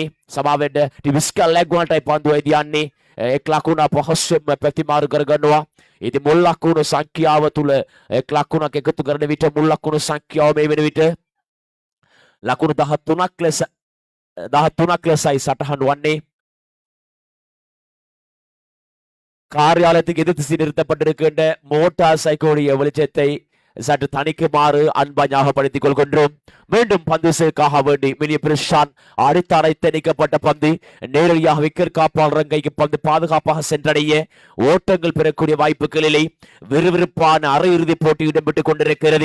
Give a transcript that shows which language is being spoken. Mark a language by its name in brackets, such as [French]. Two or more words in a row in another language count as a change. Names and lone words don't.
[Sinhala] සමාවෙන්න ඩි විස්කල් ලෙග් වනටයි පන්දුව යන්නේ. එක් ලකුණ පහසුවෙන්ම ප්‍රතිමාරු කරගන්නවා. ඉතින් මුල් ලකුණු සංඛ්‍යාව තුල එක් ලකුණක් එකතු කරන විට මුල් ලකුණු සංඛ්‍යාව මේ වෙන විට ලකුණු 13ක් ලෙසයි සටහන් වන්නේ. [Tamil] காரியாலயத்துக்கு எதிர்த்து நிறுத்தப்பட்டிருக்கின்ற மோட்டார் சைக்கிளுடைய வெளிச்சத்தை சற்று தணிக்குமாறு அன்பா ஞாபகப்படுத்திக் கொள்கின்றோம். மீண்டும் பந்து சேர்க்காக வேண்டி மிலிய பிரஷான் அடித்தரைத்து நீக்கப்பட்ட பந்து நேரடியாக விக்கெட் காப்பாளர் கைக்கு பந்து பாதுகாப்பாக சென்றடைய ஓட்டங்கள் பெறக்கூடிய வாய்ப்புகளிலே விறுவிறுப்பான அரையிறுதி போட்டி இடம்பெற்றுக் கொண்டிருக்கிறது.